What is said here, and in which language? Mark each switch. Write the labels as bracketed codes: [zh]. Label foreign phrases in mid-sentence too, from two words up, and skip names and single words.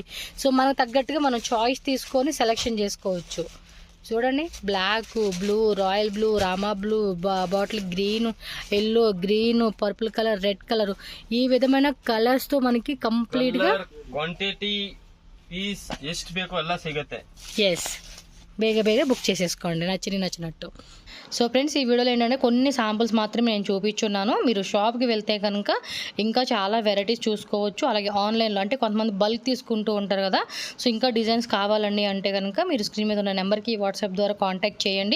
[te] సో మనకు తగ్గట్టుగా మనం చాయిస్ తీసుకొని సెలెక్షన్ చేసుకోవచ్చు. చూడండి, బ్లాక్, బ్లూ, [en] royal blue, rama blue, bottle green, [te] ఎల్లో, గ్రీన్, [en] purple colour, red colour, [te] ఈ విధమైన కలర్స్తో మనకి కంప్లీట్గా [en] quantity piece [kn] ಎಷ್ಟು ಬೇಕೋ ಎಲ್ಲ ಸಿಗುತ್ತೆ. [te] ఎస్, ಬೇಗ బుక్ చేసేసుకోండి నచ్చినట్టు. [en] so friends, [te] ఈ వీడియోలో ఏంటంటే కొన్ని శాంపుల్స్ మాత్రమే నేను చూపించున్నాను. మీరు షాప్కి వెళ్తే కనుక ఇంకా చాలా వెరైటీస్ చూసుకోవచ్చు. అలాగే ఆన్లైన్లో అంటే కొంతమంది బల్క్ తీసుకుంటూ ఉంటారు కదా, సో ఇంకా డిజైన్స్ కావాలండి అంటే కనుక మీరు స్క్రీన్ మీద ఉన్న నెంబర్కి వాట్సాప్ ద్వారా కాంటాక్ట్ చేయండి.